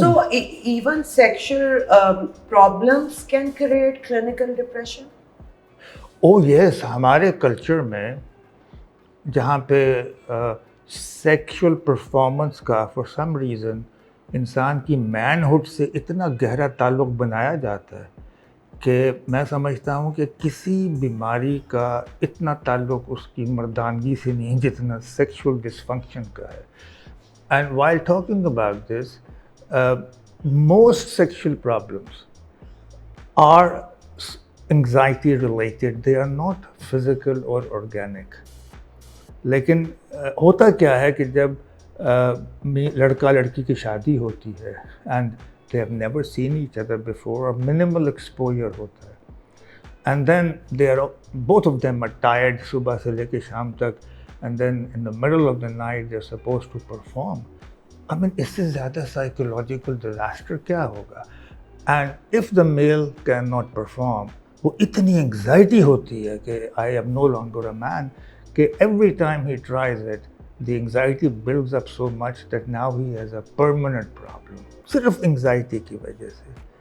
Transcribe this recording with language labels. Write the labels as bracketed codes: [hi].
[en] So even sexual problems can create clinical depression? Oh yes, [ur] ہمارے culture میں جہاں پہ سیکشل پرفارمنس کا [en] for some reason [ur] انسان کی مین ہوڈ سے اتنا گہرا تعلق بنایا جاتا ہے کہ میں سمجھتا ہوں کہ کسی بیماری کا اتنا تعلق اس کی مردانگی سے نہیں جتنا سیکشول ڈسفنکشن کا ہے. [en] And while talking about this, most sexual problems are anxiety related, they are not physical or organic. [ur] لیکن ہوتا کیا ہے کہ جب لڑکا لڑکی کی شادی ہوتی ہے [en] and they have never seen each other before, or minimal exposure [ur] ہوتا ہے, [en] and then they are both of them are tired [ur] صبح سے لے کے شام تک, [en] and then in the middle of the night they're supposed to perform. I mean [ur] اس سے زیادہ [en] psychological disaster [ur] کیا ہوگا. [en] And if the male cannot perform, [ur] وہ اتنی انگزائٹی ہوتی ہے کہ [en] I am no longer a man, کہ every time he tries it the anxiety builds up so much that now he has a permanent problem, [ur] صرف anxiety کی وجہ سے.